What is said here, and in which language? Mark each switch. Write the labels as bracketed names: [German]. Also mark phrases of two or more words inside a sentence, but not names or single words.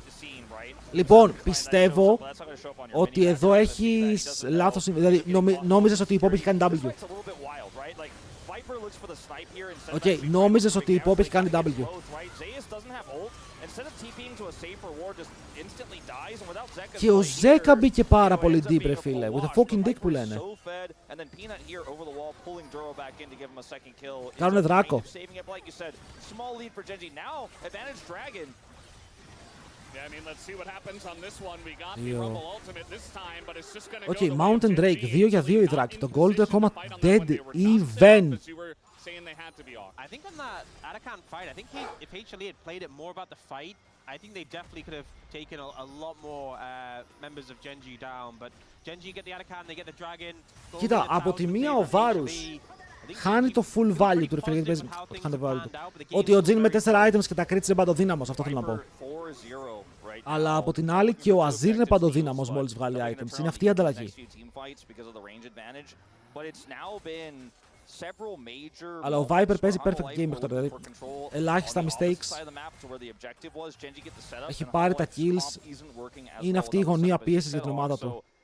[Greek] Λοιπόν, πιστεύω ότι εδώ έχεις λάθος. Δηλαδή, νόμιζες ότι η Poppy έχει κάνει W. Οκ, νόμιζες ότι η Poppy έχει κάνει W. Και ο Ζέκα μπήκε πάρα πολύ deep ρε φίλε. [English] With a fucking dick [Greek] που λένε. Κάνουνε δράκο. Οκ, Mountain Drake, 2 για 2 οι δράκοι. Το gold ακόμα dead even. [English] I think on that Atakan fight, I think if HLE had played it more about the fight, I think they definitely could have taken a lot more members of Gen.G down. But Gen.G get the Atakan, they get the dragon. [Greek] Κοίτα, από τη μία ο Varus χάνει το [English] full value [Greek] του ρε φίλε, ότι ο Jin με 4 items και τα crits είναι παντοδύναμος, αυτό θέλω να πω. Αλλά από την άλλη και ο Azir είναι παντοδύναμος μόλις βγάλει items, είναι αυτή η ανταλλαγή. Αλλά ο Viper παίζει [English] perfect game [Greek] μέχρι τώρα, δηλαδή ελάχιστα mistakes, έχει πάρει τα kills, είναι αυτή η γωνία πίεσης για την ομάδα του.